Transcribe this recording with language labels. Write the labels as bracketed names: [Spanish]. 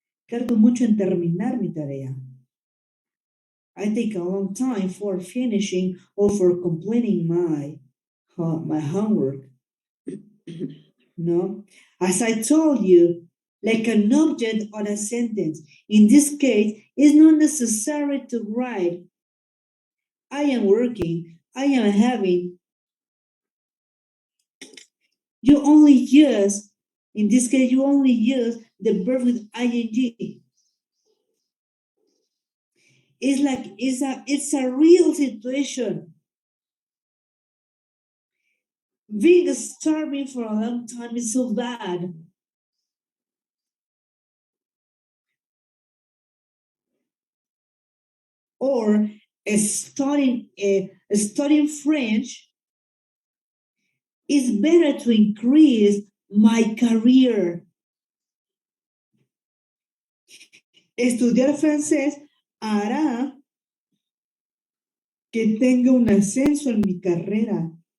[Spanish] Tardo mucho en terminar mi tarea. [English] I take a long time for finishing or for completing my homework. No, as I told you, like an object on a sentence. In this case, it's not necessary to write I am working, I am having. You only use, in this case, you only use the verb with ing. It's a real situation. Being starving for a long time is so bad. Or studying French is better to increase my career. [Spanish] Estudiar francés hará que tenga un ascenso en mi carrera.